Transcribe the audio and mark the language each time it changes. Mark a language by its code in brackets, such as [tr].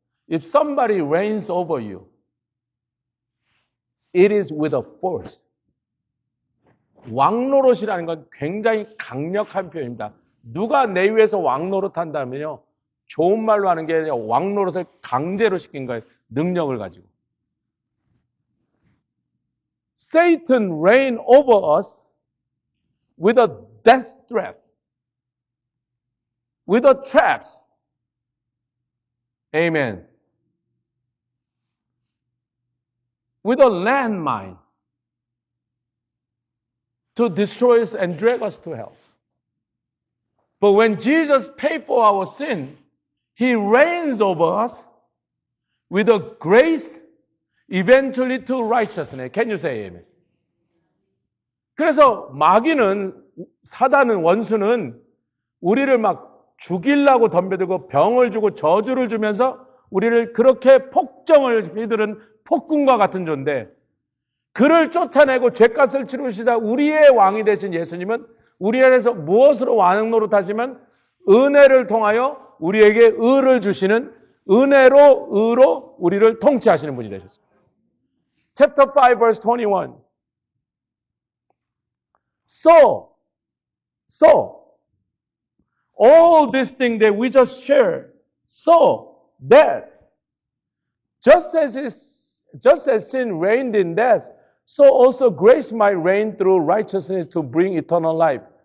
[en] If somebody reigns over you, it is with a force. [ko] 왕노릇이라는 건 굉장히 강력한 표현입니다. 누가 내 위에서 왕노릇 한다면요, 좋은 말로 하는 게 아니라 왕노릇을 강제로 시킨 거예요. 능력을 가지고. [en] Satan reign over us with a death threat, with the traps. Amen. With a landmine to destroy us and drag us to hell. But when Jesus paid for our sin, He reigns over us with a grace eventually to righteousness. Can you say amen? [ko] 그래서 마귀는, 사단은, 원수는 우리를 막 죽이려고 덤벼들고 병을 주고 저주를 주면서 우리를 그렇게 폭정을 휘두른 폭군과 같은 존재, 그를 쫓아내고 죄값을 치르시다 우리의 왕이 되신 예수님은 우리 안에서 무엇으로 왕 노릇하시면 은혜를 통하여 우리에게 의를 주시는, 은혜로 의로 우리를 통치하시는 분이 되셨습니다. [en] Chapter 5 verse 21. So all these things that we just shared, so that just as sin reigned in death, so also grace might reign through righteousness to bring eternal life.